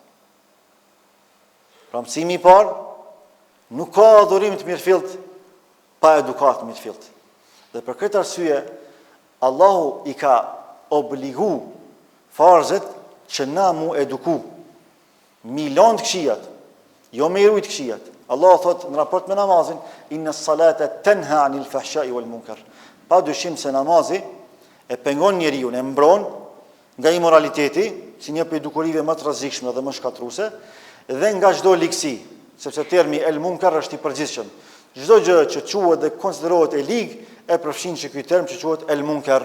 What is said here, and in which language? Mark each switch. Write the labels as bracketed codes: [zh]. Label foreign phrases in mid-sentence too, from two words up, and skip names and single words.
[sq] Pra mësimi i parë, nuk ka adhurim të mirëfillt pa edukat të mirëfillt. Dhe për këtë arsye, Allahu i ka obligu farzet që na mu eduku. Milon të këshijat, jo me i rujt këshijat. Allah thot në raport me namazin, [ar] إن الصلاة تنهى عن الفحشاء والمنكر. [sq] Pa dyshim se namazi e pengon njeriu, e mbron nga imoraliteti, si një prej dukurive më të rrezikshme dhe më shkatruese, dhe nga çdo ligësi, sepse termi [ar] المنكر [sq] është i përgjithshëm. Çdo gjë që quhet dhe konsiderohet e ligë e përfshin që ky term që quhet [ar] المنكر.